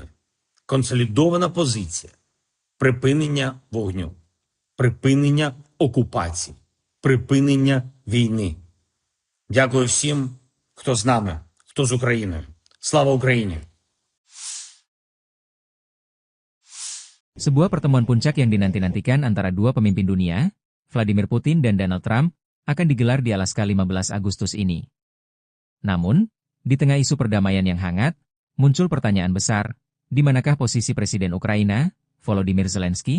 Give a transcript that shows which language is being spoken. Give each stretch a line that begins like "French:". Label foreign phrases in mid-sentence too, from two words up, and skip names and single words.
Ukrainian: Консолідована позиція, припинення вогню, припинення окупації, припинення війни. Дякую всім, хто з нами, хто з Україною. Слава Україні!
Indonesian: Sebuah pertemuan puncak yang dinanti-nantikan antara dua pemimpin dunia, Vladimir Putin dan Donald Trump, akan digelar di Alaska 15 Agustus ini. Namun, di tengah isu perdamaian yang hangat, muncul pertanyaan besar, di manakah posisi Presiden Ukraina, Volodymyr Zelensky?